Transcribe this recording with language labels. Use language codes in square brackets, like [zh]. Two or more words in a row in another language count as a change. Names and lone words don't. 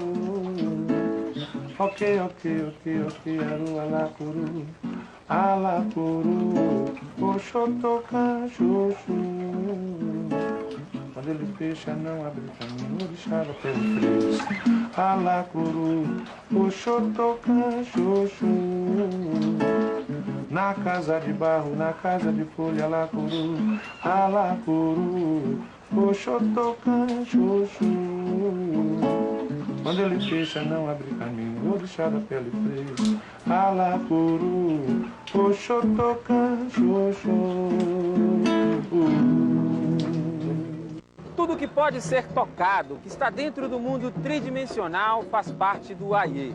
[yo] Ok, aru, alacuru, alacuru, oxotocan, xoxo. [pt] Quando ele fecha, não abre caminho, orixá pelo freio. [yo] Alacuru, oxotocan, xoxo. [pt] Na casa de barro, na casa de folha, [yo] alacuru, alacuru, oxotocan, xoxo. [pt] Quando ele fecha, não abre caminho, orixá da pele freio. [yo] Alacuru, oxotocan, xoxo. [pt] Tudo que pode ser tocado, que está dentro do mundo tridimensional, faz parte do Ayê.